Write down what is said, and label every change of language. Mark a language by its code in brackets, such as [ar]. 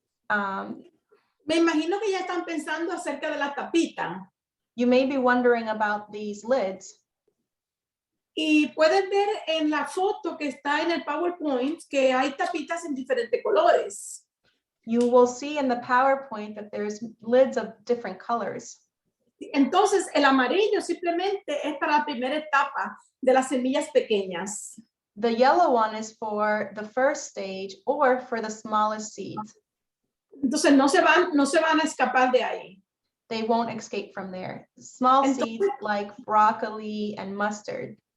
[es] Me imagino que ya están pensando acerca de la tapita. [en] You may be wondering about these lids. [es] Y pueden ver en la foto que está en el PowerPoint que hay tapitas en diferentes colores. [en] You will see in the PowerPoint that there's lids of different colors. [es] Entonces, el amarillo simplemente es para la primera etapa de las semillas pequeñas. [en] The yellow one is for the first stage or for the smallest seeds. [es] Entonces, no se van a escapar de ahí. [en] They won't escape from there. Small seeds like broccoli and mustard.